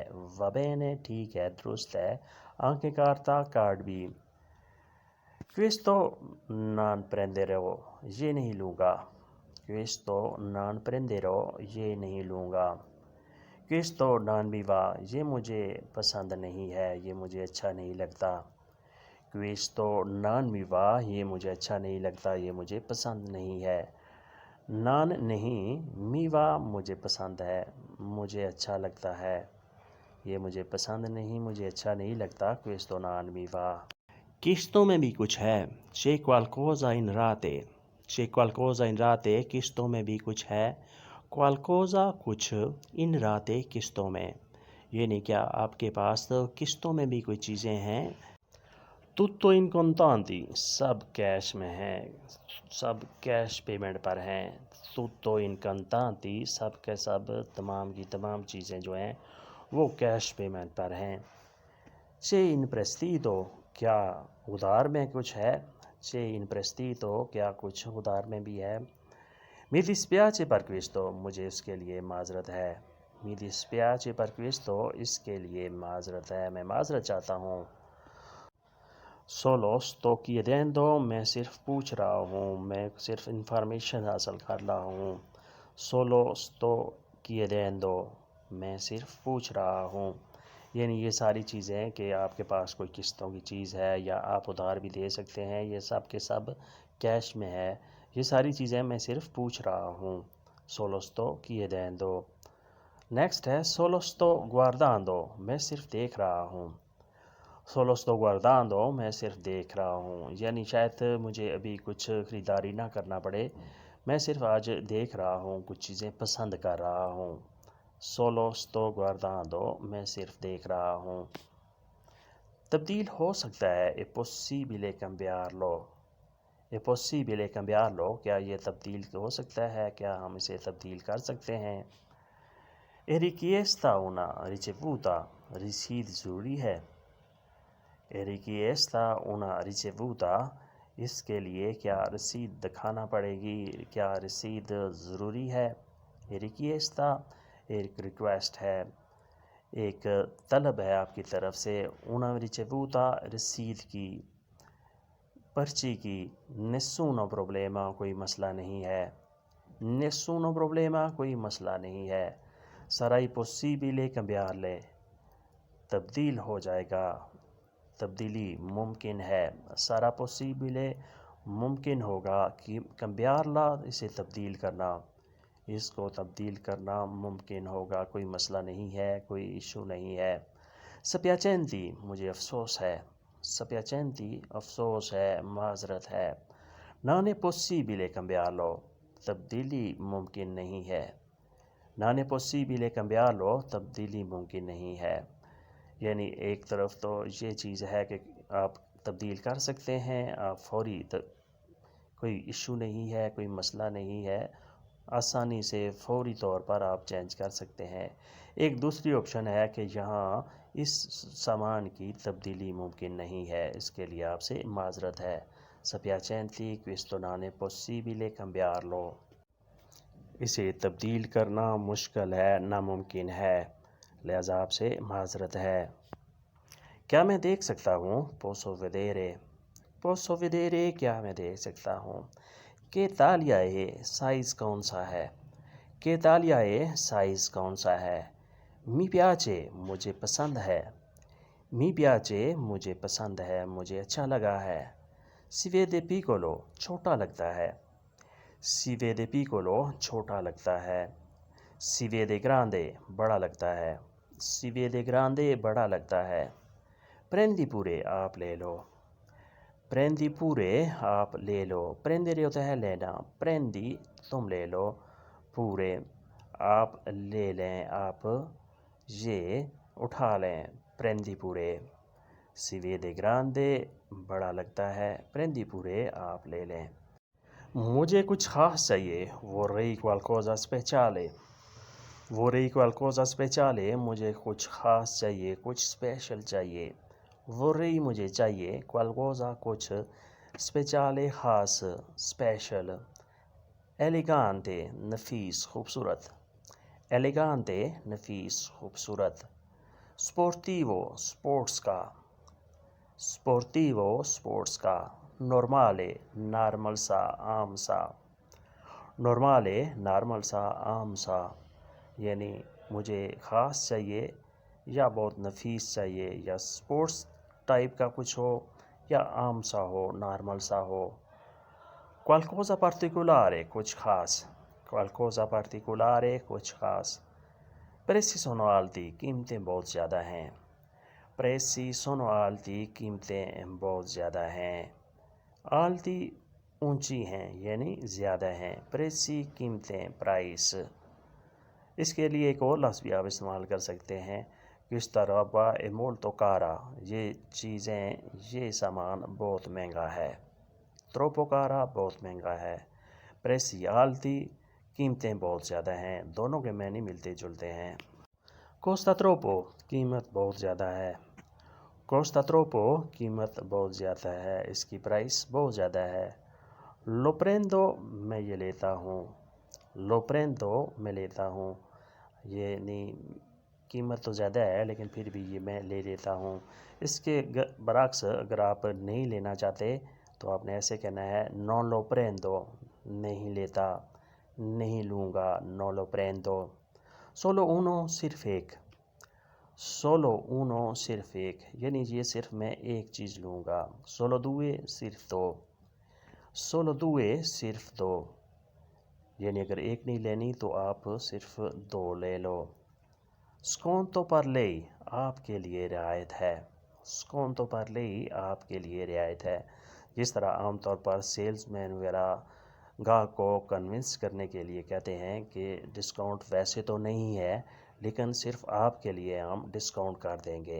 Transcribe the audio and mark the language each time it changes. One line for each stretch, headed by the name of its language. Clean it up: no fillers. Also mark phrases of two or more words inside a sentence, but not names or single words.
Italian: va bene
Urdu: ٹھیک ہے، درست ہے.
Italian: anche carta
Urdu: کارڈ بھی.
Italian: questo non prenderò
Urdu: یہ نہیں لوں گا.
Italian: questo non prenderò
Urdu: یہ نہیں لوں گا.
Italian: questo non mi va
Urdu: یہ مجھے پسند نہیں ہے، یہ مجھے اچھا نہیں لگتا.
Italian: questo non mi va
Urdu: یہ مجھے اچھا نہیں لگتا، یہ مجھے پسند نہیں ہے. non نہیں،
Italian: mi va
Urdu: مجھے پسند ہے، مجھے اچھا لگتا ہے. یہ مجھے پسند نہیں، مجھے اچھا نہیں لگتا.
Italian: questo non mi va.
Urdu: قسطوں میں بھی کچھ ہے.
Italian: c'è qualcosa in rate c'è qualcosa in rate
Urdu: قسطوں میں بھی کچھ ہے. qualcosa کچھ،
Italian: in rate
Urdu: قسطوں میں. یعنی کیا آپ کے پاس قسطوں میں بھی کوئی چیزیں ہیں.
Italian: tutto in contanti
Urdu: سب کیش میں ہیں، سب کیش پیمنٹ پر ہیں.
Italian: tutto in contanti
Urdu: سب کے سب، تمام کی تمام چیزیں جو ہیں وہ کیش پیمنٹ پر ہیں.
Italian: c'è in prestito
Urdu: کیا ادھار میں کچھ ہے.
Italian: c'è in prestito
Urdu: کیا کچھ ادھار میں بھی ہے.
Italian: mi dispiace per questo
Urdu: مجھے اس کے لیے معذرت ہے.
Italian: mi dispiace per questo
Urdu: اس کے لیے معذرت ہے، میں معذرت چاہتا ہوں.
Italian: solo sto chiedendo
Urdu: میں صرف پوچھ رہا ہوں، میں صرف انفارمیشن حاصل کر رہا ہوں.
Italian: solo sto chiedendo
Urdu: میں صرف پوچھ رہا ہوں. یعنی یہ ساری چیزیں کہ آپ کے پاس کوئی قسطوں کی چیز ہے یا آپ ادھار بھی دے سکتے ہیں، یہ سب کے سب کیش میں ہے. یہ ساری چیزیں میں صرف پوچھ رہا ہوں.
Italian: solo sto chiedendo.
Urdu: نیکسٹ ہے
Italian: solo sto guardando
Urdu: میں صرف دیکھ رہا ہوں.
Italian: solo sto guardando
Urdu: میں صرف دیکھ رہا ہوں. یعنی شاید مجھے ابھی کچھ خریداری نہ کرنا پڑے، میں صرف آج دیکھ رہا ہوں، کچھ چیزیں پسند کر رہا ہوں.
Italian: solo sto guardando
Urdu: میں صرف دیکھ رہا ہوں. تبدیل ہو سکتا ہے.
Italian: è possibile cambiarlo è possibile cambiarlo
Urdu: کیا یہ تبدیل ہو سکتا ہے، کیا ہم اسے تبدیل کر سکتے ہیں.
Italian: È richiesta una ricevuta,
Urdu: رسید ضروری ہے.
Italian: È richiesta una ricevuta,
Urdu: اس کے لیے کیا رسید دکھانا پڑے گی, کیا رسید ضروری ہے.
Italian: È richiesta
Urdu: ایک ریکویسٹ ہے, ایک طلب ہے آپ کی طرف سے.
Italian: una ricevuta
Urdu: رسید کی, پرچی کی.
Italian: nessuno problema
Urdu: کوئی مسئلہ نہیں ہے.
Italian: nessuno problema
Urdu: کوئی مسئلہ نہیں ہے.
Italian: sarai possibile cambiarle,
Urdu: تبدیل ہو جائے گا, تبدیلی ممکن ہے.
Italian: sarà possibile
Urdu: ممکن ہوگا, cambiarla اسے تبدیل کرنا, اس کو تبدیل کرنا ممکن ہوگا, کوئی مسئلہ نہیں ہے, کوئی ایشو نہیں ہے. spiacenti مجھے افسوس ہے. spiacenti افسوس ہے, معذرت ہے.
Italian: non è possibile cambiarlo,
Urdu: تبدیلی ممکن نہیں ہے.
Italian: non è possibile cambiarlo
Urdu: تبدیلی ممکن نہیں ہے. یعنی ایک طرف تو یہ چیز ہے کہ آپ تبدیل کر سکتے ہیں, آپ فوری کوئی ایشو نہیں ہے, کوئی مسئلہ نہیں ہے, آسانی سے فوری طور پر آپ چینج کر سکتے ہیں. ایک دوسری آپشن ہے کہ یہاں اس سامان کی تبدیلی ممکن نہیں ہے, اس کے لیے آپ سے معذرت ہے.
Italian: spiacenti questo non è possibile cambiarlo,
Urdu: اسے تبدیل کرنا مشکل ہے, ناممکن ہے, لہذا آپ سے معذرت ہے. کیا میں دیکھ سکتا ہوں,
Italian: posso vedere, posso vedere
Urdu: کیا میں دیکھ سکتا ہوں.
Italian: che taglia è,
Urdu: سائز کون سا ہے.
Italian: che taglia è
Urdu: سائز کون سا ہے.
Italian: mi piace
Urdu: مجھے پسند ہے.
Italian: mi piace
Urdu: مجھے پسند ہے, مجھے اچھا لگا ہے.
Italian: si vede piccolo
Urdu: چھوٹا لگتا ہے.
Italian: si vede piccolo
Urdu: چھوٹا لگتا ہے.
Italian: si vede grande
Urdu: بڑا لگتا ہے.
Italian: si vede grande
Urdu: بڑا لگتا ہے.
Italian: prendi pure
Urdu: آپ لے لو.
Italian: prendi pure
Urdu: آپ لے لو. prendere ہوتا ہے لینا. prendi تم لے لو. pure آپ لے لیں, آپ یہ اٹھا لیں.
Italian: prendi pure. si vede grande
Urdu: بڑا لگتا ہے.
Italian: prendi pure
Urdu: آپ لے لیں. مجھے کچھ خاص چاہیے,
Italian: vorrei qualcosa speciale, vorrei qualcosa speciale
Urdu: مجھے کچھ خاص چاہیے, کچھ اسپیشل چاہیے. vorrei مجھے چاہیے, qualcosa کچھ, speciale خاص, اسپیشل. elegante نفیس خوبصورت. elegante نفیس خوبصورت. sportivo سپورٹس کا. sportivo سپورٹس کا. normale نارمل سا, عام سا. normale نارمل سا, عام سا. یعنی مجھے خاص چاہیے یا بہت نفیس چاہیے, یا سپورٹس ٹائپ کا کچھ ہو یا عام سا ہو, نارمل سا ہو.
Italian: qualcosa particolare
Urdu: کچھ خاص.
Italian: qualcosa particolare
Urdu: کچھ خاص.
Italian: prezzi sono alti
Urdu: قیمتیں بہت زیادہ ہیں.
Italian: prezzi sono alti
Urdu: قیمتیں بہت زیادہ ہیں. alti اونچی ہیں یعنی زیادہ ہیں. prezzi قیمتیں, پرائس. اس کے لیے ایک اور لفظ بھی آپ استعمال کر سکتے ہیں,
Italian: questa roba è molto cara,
Urdu: یہ چیزیں, یہ سامان بہت مہنگا ہے.
Italian: troppo cara
Urdu: بہت مہنگا ہے.
Italian: prezzi alti
Urdu: قیمتیں بہت زیادہ ہیں. دونوں کے معنی ملتے جلتے ہیں.
Italian: costa troppo
Urdu: قیمت بہت زیادہ ہے.
Italian: costa troppo
Urdu: قیمت بہت زیادہ ہے, اس کی پرائس بہت زیادہ ہے.
Italian: lo prendo
Urdu: میں یہ لیتا ہوں.
Italian: lo prendo
Urdu: میں لیتا ہوں, یعنی قیمت تو زیادہ ہے لیکن پھر بھی یہ میں لے لیتا ہوں. اس کے برعکس اگر آپ نہیں لینا چاہتے تو آپ نے ایسے کہنا ہے
Italian: non lo prendo,
Urdu: نہیں لیتا, نہیں لوں گا.
Italian: non lo prendo. solo uno
Urdu: صرف ایک.
Italian: solo uno
Urdu: صرف ایک, یعنی یہ صرف میں ایک چیز لوں گا.
Italian: solo due
Urdu: صرف دو.
Italian: solo due
Urdu: صرف دو, یعنی اگر ایک نہیں لینی تو آپ صرف دو لے لو.
Italian: sconto per lei
Urdu: آپ کے لیے رعایت ہے.
Italian: sconto per lei
Urdu: آپ کے لیے رعایت ہے. جس طرح عام طور پر سیلز مین وغیرہ گاہک کو کنونس کرنے کے لیے کہتے ہیں کہ ڈسکاؤنٹ ویسے تو نہیں ہے لیکن صرف آپ کے لیے ہم ڈسکاؤنٹ کر دیں گے.